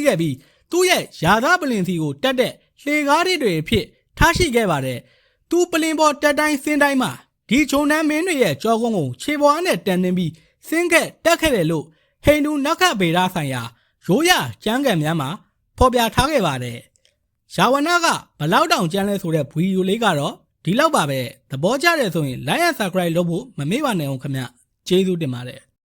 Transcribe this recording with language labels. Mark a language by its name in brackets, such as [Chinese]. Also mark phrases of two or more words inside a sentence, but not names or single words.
[Burmese] ခဲ့ပြီးသူ့ရဲ့ယာသပလင်စီကိုတက်တဲ့လှေကားတွေအဖြစ်ထားရှိခဲ့ပါတယ်။သူပလင်ပေါ်တက်တိုင်းစင်းတိုင်းမှာဒီဂျိုနမင်းတွေရဲ့ကြောကုန်းကိုခြေပေါ်နဲ့တန်နှင်းပြီးစင်းခဲ့တက်ခဲ့တယ်လို့ဟိန္ဒူနက္ခဗေဒဆိုင်ရာရိုးရကျမ်းဂန်များမှာဖော်ပြထားခဲ့ပါတယ်။ယာဝနကဘလောက်တောင်ကျမ်းလဲဆိုတဲ့ဗီဒီယိုလေးကတော့ဒီလောက်ပါပဲ။သဘောကျတယ်ဆိုရင် [English] like and subscribe [Burmese] လုပ်ဖို့မမေ့ပါနဲ့အောင်ခင်ဗျ။ကျေးဇူးတင်ပါတယ်။